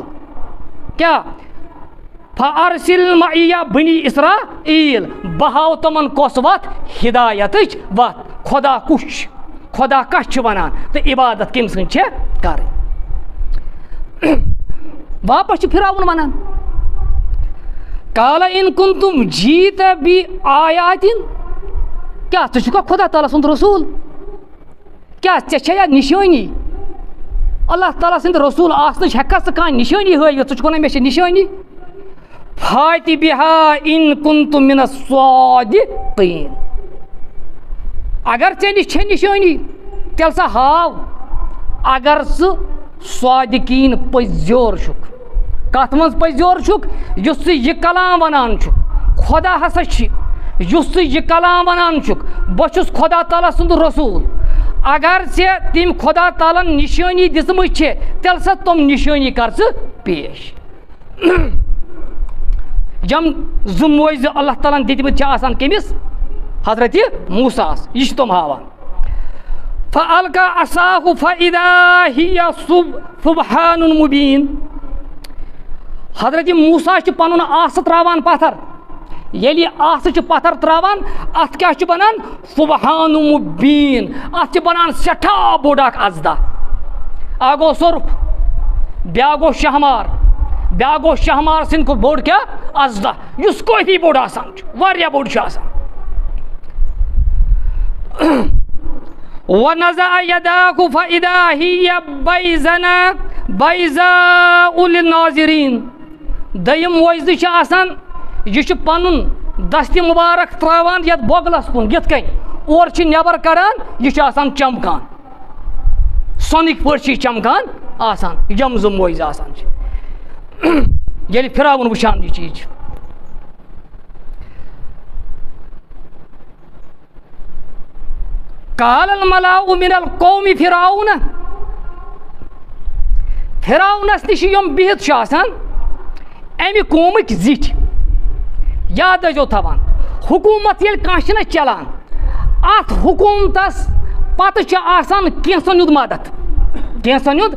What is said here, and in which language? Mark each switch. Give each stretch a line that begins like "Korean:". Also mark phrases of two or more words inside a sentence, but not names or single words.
Kashmiri: کیٛاہ
Arabic: فارسل معیہ بنی اسرائیل,
Kashmiri: بہٕ ہاو تِمن کۄس وتھ؟ ہدایتٕچ وتھ. خۄدا کُس چھُ, خۄدا کس چھُ ونان تہٕ عبادت کٔمۍ سٕنٛز چھےٚ کرٕنۍ. واپس چھُ فرعون ونان
Arabic: قال ان کنتم جیٖتَ بِآیاتٍ,
Kashmiri: کیٛاہ ژٕ چھُکھا خۄدا تعالیٰ سُنٛد رسوٗل؟ کیٛاہ ژےٚ چھےٚ یا نِشٲنی؟ اللہ تعالیٰ سٕنٛدِ رسوٗل آسنٕچ ہٮ۪کھا ژٕ کانٛہہ نِشٲنی ہٲوِتھ؟ ژٕ چھُکھ ونان مےٚ چھِ نِشٲنی.
Arabic: فاتِ بِہا ان کنتم من الصادقیٖن,
Kashmiri: اگر ژےٚ نِش چھےٚ نِشٲنی تیٚلہِ سا ہاو, اگر ژٕ صادقیٖن پٔزیور چھُکھ. کتھ منٛز پٔزیور چھُکھ؟ یُس ژٕ یہِ کلام ونان چھُکھ خۄدا ہسا چھِ, یُس ژٕ یہِ کلام ونان چھُکھ بہٕ چھُس خۄدا تعالیٰ سُنٛد رسوٗل, اگر ژےٚ تٔمۍ خۄدا تعالیٰ ہن نِشٲنی دِژمٕژ چھے تیٚلہِ سا تِم نِشٲنی کر ژٕ پیش. یِم زٕ موجزٕ اللہ تعالیٰ ہن دِتمٕتۍ چھِ آسان کٔمِس؟ حضرت موسیٰ ہس. یہِ چھِ تِم ہاوان.
Arabic: فَأَلْقَى عَصَاهُ فَإِذَا هِيَ ثُبْحَانٌ مُبِينٌ,
Kashmiri: حضرت موسیٰ چھِ پنُن آسہٕ تراوان پتھر. ییٚلہِ یہِ آسہٕ چھِ پتھر تراوان اتھ کیٛاہ چھُ بنان؟
Arabic: ثُبْحَانٌ مُبیٖن,
Kashmiri: اتھ چھِ بنان سٮ۪ٹھاہ بوٚڑ اکھ اژدہ. اکھ گوٚو سۄرُپھ, بیٛاکھ گوٚو شہمار، بیٛاکھ گوٚو شہمار سٕنٛدِ کھۄتہٕ بوٚڑ کیٛاہ اَزدہ یُس کٲفی بوٚڑ آسان چھُ، واریاہ بوٚڑ چھُ آسان.
Arabic: وَنَزَعَ يَدَاهُ فَإِذَا هِيَ بَيْضَاءُ لِلنَّاظِرِينَ.
Kashmiri: دٔیِم موجزٕ چھِ آسان یہِ چھُ پَنُن دستہِ مُبارک ترٛاوان یَتھ بۄگلَس کُن یِتھ کٔنۍ اورٕ چھِ نٮ۪بر کڑان یہِ چھُ آسان چمکان، سۄنٕکۍ پٲٹھۍ چھِ یہِ چمکان آسان. یِم زٕ موجزٕ آسان چھِ ییٚلہِ فِراوُن وٕچھان یہِ چیٖز چھِ.
Arabic: قال الملأ من القوم فرعون.
Kashmiri: فِراونَس نِش یِم بِہِتھ چھِ آسان اَمہِ قومٕکۍ زِٹھۍ، یاد ٲسۍزیو تھاوان حکوٗمت ییٚلہِ کانٛہہ چھِنہ چلان اَتھ حکوٗمتَس پَتہٕ چھِ آسان کینٛژَن ہُنٛد مدد، کینٛژَن ہُنٛد.